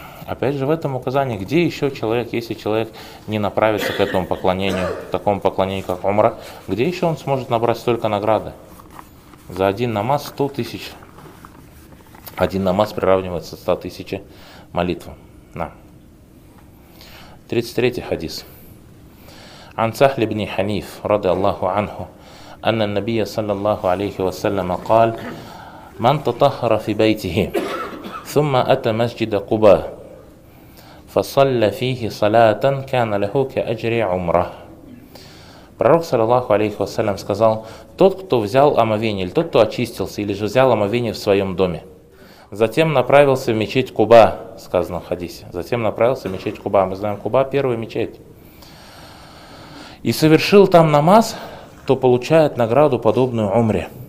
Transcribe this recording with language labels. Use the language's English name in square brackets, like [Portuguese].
[Russian] Опять же, в этом указании, где еще человек, если человек не направится к этому поклонению, к такому поклонению, как Умра, где еще он сможет набрать столько награды? За один намаз 100 тысяч. Один намаз приравнивается 100 тысяч молитв. На. 33-й хадис. [Arabic] عن سهل بن حنيف رضي الله عنه أن النبي صلى الله عليه وسلم قال من تطهر في بيته ثم أتى مسجد قباء فصلى فيه صلاة كان له كأجر عمرة. [Russian] Пророк саллаллаху алейхи вассалям сказал: тот, кто взял омовение, или тот, кто очистился, или же взял омовение в своем доме, затем направился в мечеть Куба, сказано в хадисе. Затем направился в мечеть Куба. Мы знаем, Куба – первая мечеть. И совершил там намаз, то получает награду, подобную умре.